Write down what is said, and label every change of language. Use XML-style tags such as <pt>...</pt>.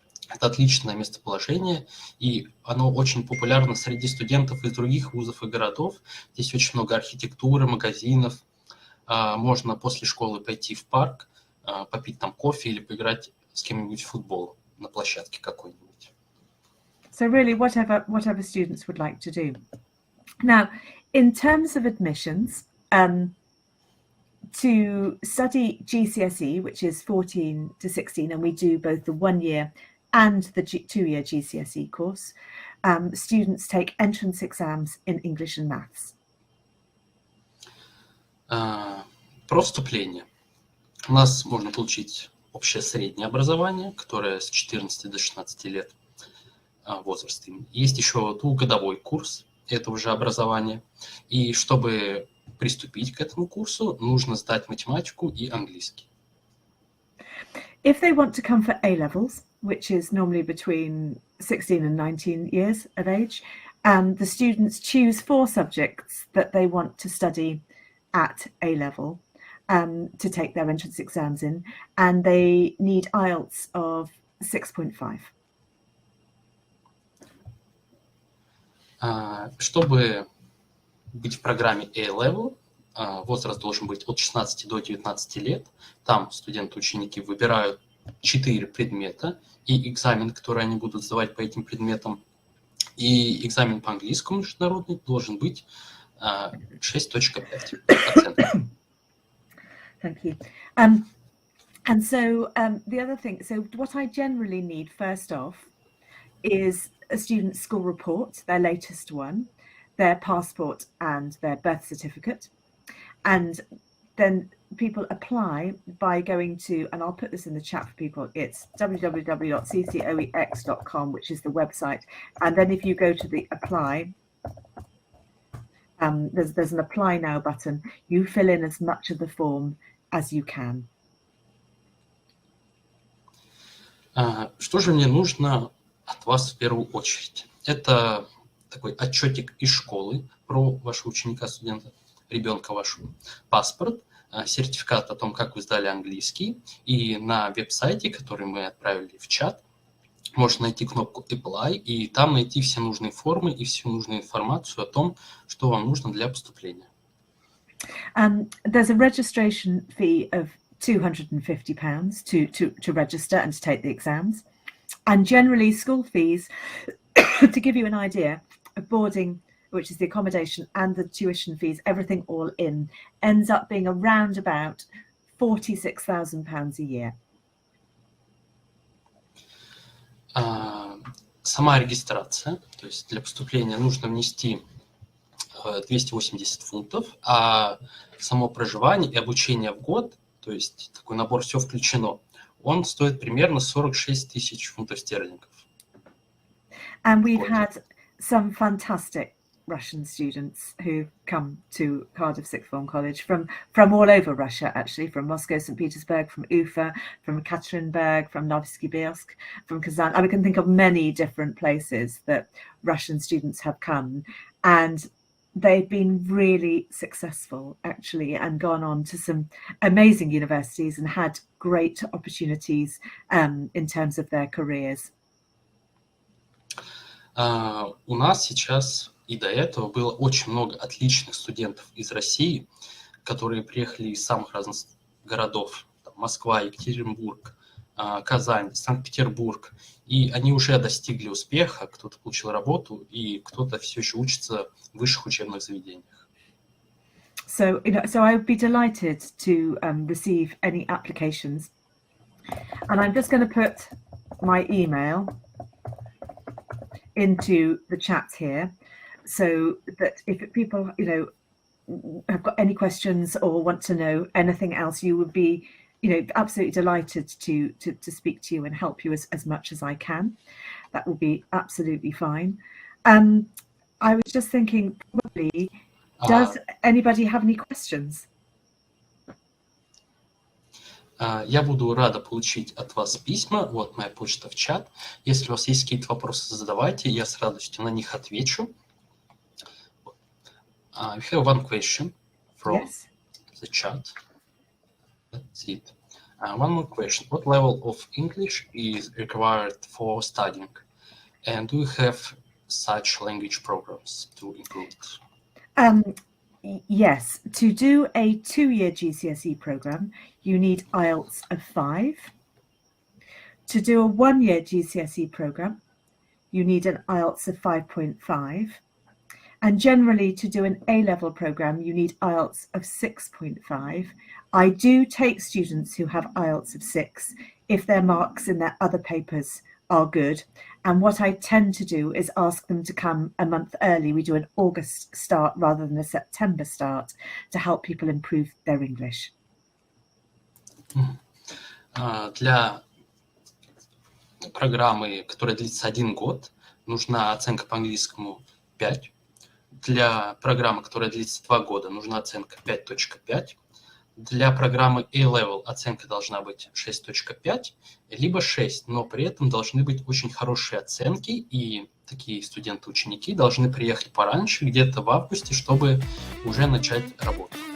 <ru>Это отличное местоположение, и оно очень популярно среди студентов из других вузов и городов. Здесь очень много архитектуры, магазинов. Можно после школы пойти в парк, попить там кофе или поиграть с кем-нибудь в футбол на площадке какой-нибудь.</ru> <en>So really, whatever students would like to do. Now, in terms of admissions, to study GCSE, which is 14 to 16, and we do both the 1-year and the two-year GCSE course, students take entrance exams in English and maths.</en> <ru>Про вступление. У нас можно получить общее среднее образование, которое с 14 до 16 лет возраста. Есть еще двухгодовой курс этого же образования. И чтобы приступить к этому курсу, нужно сдать математику и английский.</ru> <en>If they want to come for A-levels, which is normally between 16 and 19 years of age, the students choose 4 subjects that they want to study at A-level to take their entrance exams in, and they need IELTS of 6.5.</en> <ru>Чтобы быть в программе A-Level, возраст должен быть от 16 до 19 лет. Там студенты-ученики выбирают 4 предмета и экзамен, который они будут сдавать по этим предметам. И экзамен по английскому международный должен быть 6.5 оценок.</ru> <en>Thank you. And so the other thing, so what I generally need first off is a student's school report, their latest one, their passport and their birth certificate. And then people apply by going to, and I'll put this in the chat for people, it's www.ccoex.com, which is the website. And then if you go to the apply, there's an apply now button. You fill in as much of the form as you can.</en> <ru>Что же мне нужно от вас в первую очередь? Это такой отчетик из школы про вашего ученика, студента, ребенка вашего, паспорт, сертификат о том, как вы сдали английский, и на веб-сайте, который мы отправили в чат, можно найти кнопку Apply, и там найти все нужные формы и всю нужную информацию о том, что вам нужно для поступления.</ru> <en>There's a registration fee of £250 to register and to take the exams. And generally school fees, to give you an idea, of boarding, which is the accommodation, and the tuition fees, everything all in, ends up being around about £46,000 a year.</en> <ru>Сама регистрация, то есть для поступления нужно внести 280 фунтов, а само проживание и обучение в год, то есть такой набор все включено, он стоит примерно 46 тысяч фунтов стерлингов.</ru> <en>And we've had some fantastic Russian students who come to Cardiff Sixth Form College from all over Russia, actually, from Moscow, St. Petersburg, from Ufa, from Ekaterinburg, from Novosibirsk, from Kazan. I can think of many different places that Russian students have come, and they've been really successful, actually, and gone on to some amazing universities and had great opportunities in terms of their careers.</en> <ru>У нас сейчас и до этого было очень много отличных студентов из России, которые приехали из самых разных городов. Там, Москва, Екатеринбург, Казань, Санкт-Петербург. И они уже достигли успеха, кто-то получил работу, и кто-то все еще учится в высших учебных заведениях.</ru> <en>So I would be delighted to receive any applications. And I'm just going to put my email into the chat here, so that if people, have got any questions or want to know anything else, you would be, absolutely delighted to speak to you and help you as much as I can. That will be absolutely fine. I was just thinking, probably, does anybody have any questions?</en> <ru>Я буду рада получить от вас письма. Вот моя почта в чат. Если у вас есть какие-то вопросы, задавайте. Я с радостью на них отвечу.</ru> <en>We have one question from the chat. That's it. One more question. What level of English is required for studying? And do you have such language programs to improve? Yes, to do a 2-year GCSE program, you need IELTS of 5. To do a 1-year GCSE program, you need an IELTS of 5.5. And generally, to do an A-level program, you need IELTS of 6.5. I do take students who have IELTS of 6 if their marks in their other papers are good. And what I tend to do is ask them to come a month early. We do an August start rather than a September start to help people improve their English.</en> <ru>Для программы, которая длится 1 год, нужна оценка по английскому 5. Для программы, которая длится 2 года, нужна оценка 5.5. Для программы A-Level оценка должна быть 6.5, либо 6, но при этом должны быть очень хорошие оценки, и такие студенты-ученики должны приехать пораньше, где-то в августе, чтобы уже начать работу.</ru>